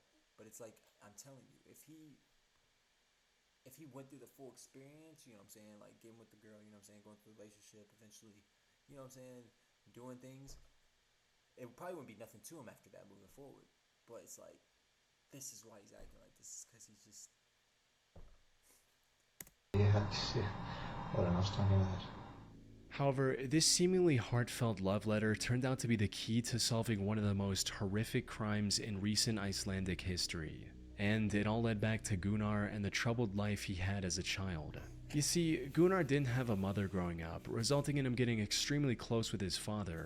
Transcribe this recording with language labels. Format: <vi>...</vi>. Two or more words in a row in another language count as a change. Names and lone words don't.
<en>But it's like, I'm telling you, if he went through the full experience, you know what I'm saying, like getting with the girl, you know what I'm saying, going through the relationship, eventually, you know what I'm saying, doing things, it probably wouldn't be nothing to him after that moving forward. But it's like, this is why he's acting like this, because he's just...</en> <is>Ég held sé orðin ástfangin með þér.</is> <en>However, this seemingly heartfelt love letter turned out to be the key to solving one of the most horrific crimes in recent Icelandic history. And it all led back to Gunnar and the troubled life he had as a child. You see, Gunnar didn't have a mother growing up, resulting in him getting extremely close with his father.</en>